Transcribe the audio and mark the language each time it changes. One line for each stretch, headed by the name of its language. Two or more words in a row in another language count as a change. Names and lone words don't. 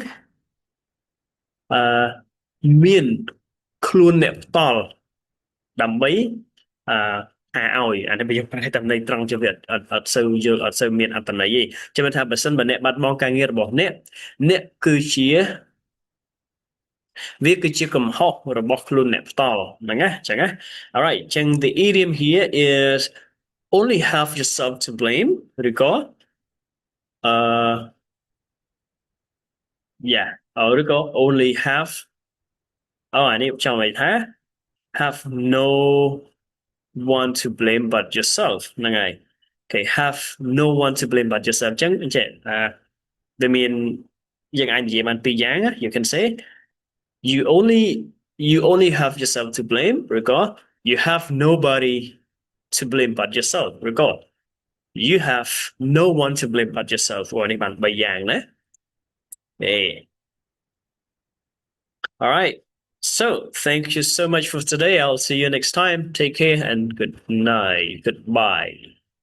Khmer: មានខ្លួនអ្នកផ្ទាល់ដើម្បីថាឲ្យអានេះយើងប្រែតាមន័យត្រង់ជាវាអត់សូវយល់អត់សូវមានអត្ថន័យទេចាំថាបើសិនបើអ្នកបាត់បង់ការងាររបស់អ្នកគឺជា វាគឺជាកំហុសរបស់ខ្លួនអ្នកផ្ទាល់ហ្នឹងណាអញ្ចឹងណា alright អញ្ចឹង
English: the idiom here is only have yourself to blame
Khmer: ឬក៏ yeah ឬក៏
English: only have
Khmer: អានេះចង់ន័យថា
English: have no one to blame but yourself
Khmer: ហ្នឹងហើយ
English: okay have no one to blame but yourself
Khmer: អញ្ចឹងវាមានយើងអាចនិយាយបានពីរយ៉ាង
English: you can say you only have yourself to blame ឬក៏ you have nobody to blame but yourself ឬក៏ you have no one to blame but yourself
Khmer: នេះបាន3យ៉ាងណា
English: all right so thank you so much for today I'll see you next time take care and good night goodbye